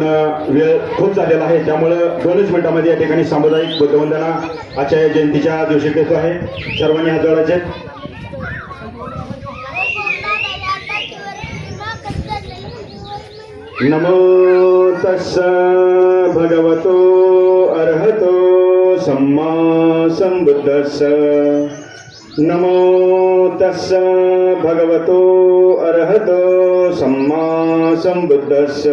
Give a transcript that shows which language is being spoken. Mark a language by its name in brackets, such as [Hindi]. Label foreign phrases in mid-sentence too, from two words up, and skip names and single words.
[Marathi] वेळ खूप झालेला आहे, त्यामुळं 2च मिनिटांमध्ये या ठिकाणी सामुदायिक बुद्धवंदना आजच्या जयंतीच्या दिवशी करतो आहे. सर्वांनी हात जोडायचे. [Pali] नमो तस्स भगवतो अर्हतो सम्मा संबुद्धस्स. नमो तस्स भगवतो अर्हतो सम्मा संबुद्धस्स.